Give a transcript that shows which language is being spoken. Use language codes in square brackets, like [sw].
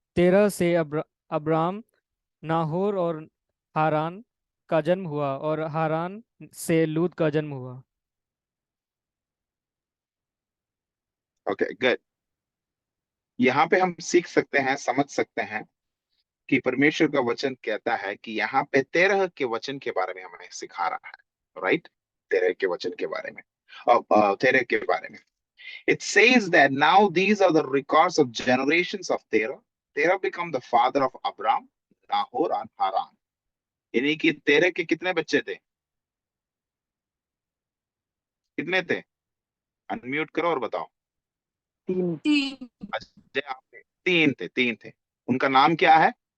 [hi] तेरह से Abram, Nahor और हारान का जन्म हुआ, और हारान से लूत का जन्म हुआ। [en] Okay, good. [hi] यहाँ पे हम सीख सकते हैं, समझ सकते हैं कि परमेश्वर का वचन कहता है कि यहाँ पे 13 के वचन के बारे में हमें सिखा रहा है, राइट। 13 के वचन के बारे में, [en] और 13 के बारे में it says that now these are the records of generations of Terah. Terah become the father of Abram, Nahor and Haran. [hi] यानी कि 13 के कितने बच्चे थे? कितने थे? अनम्यूट करो और बताओ। तीन। अजय, आपने तीन थे। उनका नाम क्या है?